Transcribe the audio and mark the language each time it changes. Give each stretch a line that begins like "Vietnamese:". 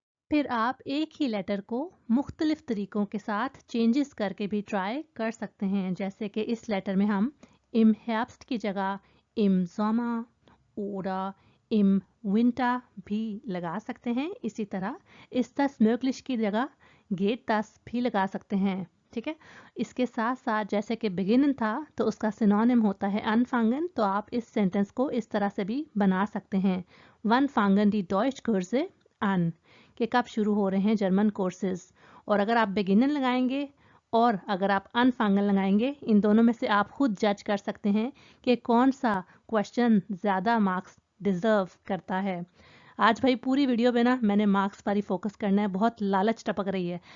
Hindi: फिर आप एक ही लेटर को मुख्तलिफ तरीकों के साथ चेंजेस करके भी ट्राई कर सकते हैं, जैसे कि इस लेटर में हम इम हेrbst की जगह इम sommer oder इम winter भी लगा सकते हैं। इसी तरह
German: ist das möglich
Hindi: की जगह
German: geht das
Hindi: भी लगा सकते हैं। ठीक है, इसके साथ साथ जैसे कि beginnen था तो उसका सिनोनिम होता है anfangen, तो आप इस सेंटेंस को इस तरह से भी बना सकते हैं।
German: Wann fangen die Deutschkurse an?
Hindi: कि कब शुरू हो रहे हैं जर्मन कोर्सेज। और अगर आप बिगिनर लगाएंगे और अगर आप अनफांगल लगाएंगे, इन दोनों में से आप खुद जज कर सकते हैं कि कौन सा क्वेश्चन ज़्यादा मार्क्स डिजर्व करता है। आज भाई पूरी वीडियो में ना मैंने मार्क्स पर ही फोकस करना है, बहुत लालच टपक रही है।